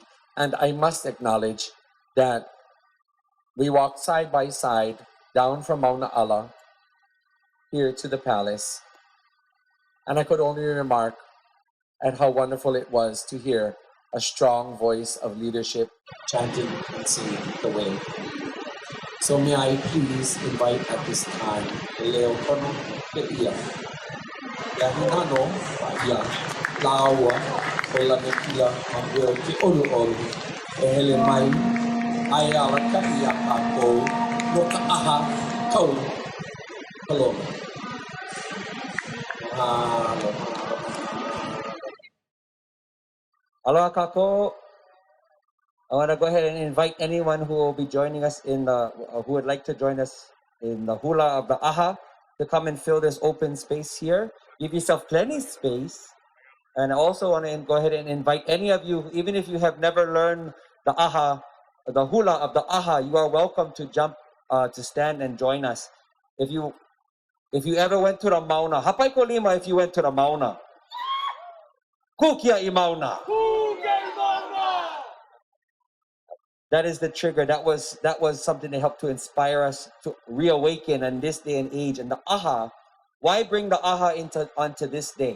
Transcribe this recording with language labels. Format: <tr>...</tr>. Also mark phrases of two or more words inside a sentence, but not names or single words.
<en>And I must acknowledge that we walked side by side down from Mauna Ala here to the palace. And I could only remark at how wonderful it was to hear a strong voice of leadership chanting and singing the way. So may I please invite at this time Lei Ānuenue, Yahinano, Laua, Lanakila Mangauil, Ihilani</en> <haw>Aloha kako.</haw> <en>I want to go ahead and invite anyone who will be joining us who would like to join us in the hula of the aha to come and fill this open space here. Give yourself plenty space. And I also want to go ahead and invite any of you, even if you have never learned the aha, the hula of the aha, you are welcome to jump, to stand and join us. If you ever went to the Mauna,</en> <haw>hapai ko lima</haw> <en>if you went to the Mauna.</en> <haw>Kukia I Mauna.</haw> <en>That is the trigger. That was something that helped to inspire us to reawaken in this day and age. And the aha, why bring the aha onto this day?</en>